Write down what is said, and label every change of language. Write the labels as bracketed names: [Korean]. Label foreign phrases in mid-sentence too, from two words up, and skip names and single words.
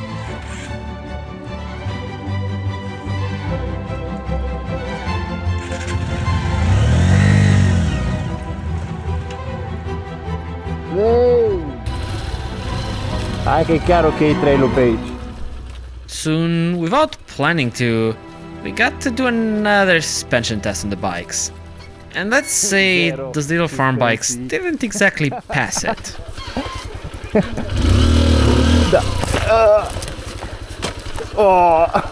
[Romanian] Hai că e chiar ok trail-ul pe aici. [English] Soon, without planning to, we got to do another suspension test on the bikes. And let's say those little farm bikes didn't exactly pass it. [Romanian] Da. Oh.